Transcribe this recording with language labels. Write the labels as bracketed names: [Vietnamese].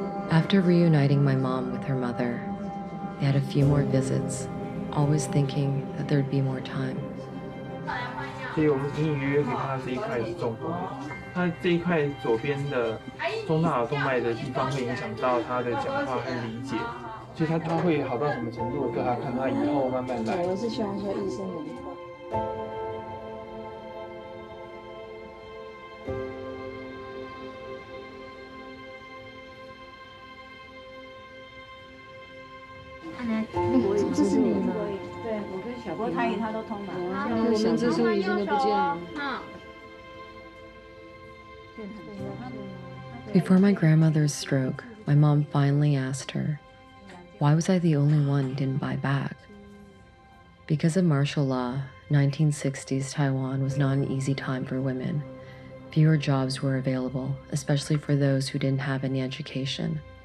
[English] After reuniting my mom with her mother, they had a few more visits, always thinking that there'd be more time. [Chinese] 所以我们隐隐约约可以看到这一块是中风的，它这一块左边的中大脑动脉的地方会影响到他的讲话和理解，所以他会好到什么程度，对他看他以后慢慢来。我是希望说医生能够。这是你吗？对，我跟小波他都通了。我们这时候已经都不见了。 [English] Before my grandmother's stroke, my mom finally asked her, why was I the only one who didn't buy back? Because of martial law, 1960s Taiwan was not an easy time for women. Fewer jobs were available, especially for those who didn't have any education.